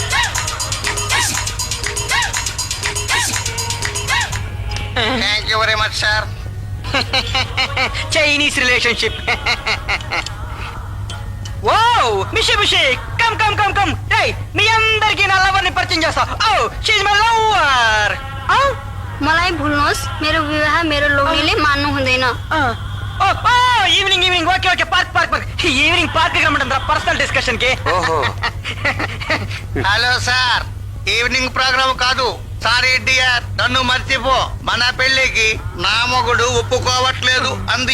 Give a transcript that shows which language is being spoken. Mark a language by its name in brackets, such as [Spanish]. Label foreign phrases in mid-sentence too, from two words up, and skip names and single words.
[English] thank you very much sir. Chinese relationship. Wow, mishi mishi, come come come come. [Telugu] రేయ్, మీ అందరికీ నా లవర్ ని పరిచయం చేస్తా. ఓ, [English] she is my lover. [Nepali] मलाई भूल्नुहोस् मेरो विवाह मेरो लोग्नेले मान्नु हुँदैन। [English] evening evening okay okay park park park evening park రమ్మంటారా personal discussion కి. [Telugu] ఓహో. [English] hello sir, evening program [Telugu] కాదు. [English] sorry dear, [Telugu] నన్ను మర్చిపో. మన పెళ్లికి నా మొగుడు ఒప్పుకోవట్లేదు అంది.